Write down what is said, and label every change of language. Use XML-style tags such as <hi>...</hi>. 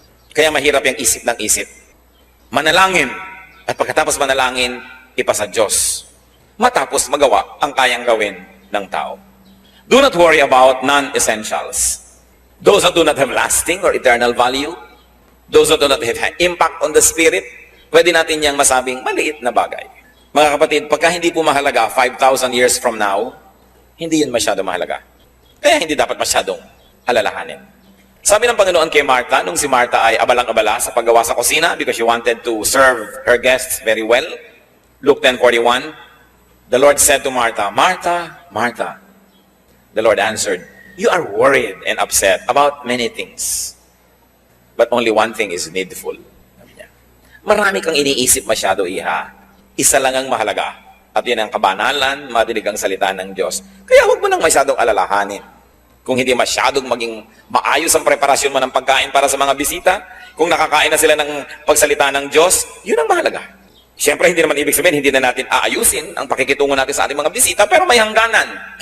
<tl>Kaya mahirap yung isip ng isip. Manalangin. At pagkatapos manalangin, ipasa Diyos. Matapos magawa ang kayang gawin ng tao.</tl> <en>Do not worry about non-essentials. Those that do not have lasting or eternal value, those that do not have impact on the spirit,</en> <tl>pwede natin niyang masabing maliit na bagay. Mga kapatid, pagka hindi po mahalaga</tl> <en>5,000 years from now,</en> <tl>hindi yun masyado mahalaga. Kaya hindi dapat masyadong alalahanin. Sabi ng Panginoon kay Martha, nung si Martha ay abalang-abala sa paggawa sa kusina</tl> <en>because she wanted to serve her guests very well, Luke 10:41, the Lord said to Martha, Martha, Martha, the Lord answered, you are worried and upset about many things. But only one thing is needful.</en> <tl>Marami kang iniisip masyado, iha. Isa lang ang mahalaga. At yan ang kabanalan, madinig ang salita ng Diyos. Kaya huwag mo nang masyadong alalahanin. Kung hindi masyadong maging maayos ang preparasyon mo ng pagkain para sa mga bisita, kung nakakain na sila ng pagsalita ng Diyos, yun ang mahalaga. Siyempre, hindi naman ibig sabihin, hindi na natin aayusin ang pakikitungo natin sa ating mga bisita, pero may hangganan.</tl>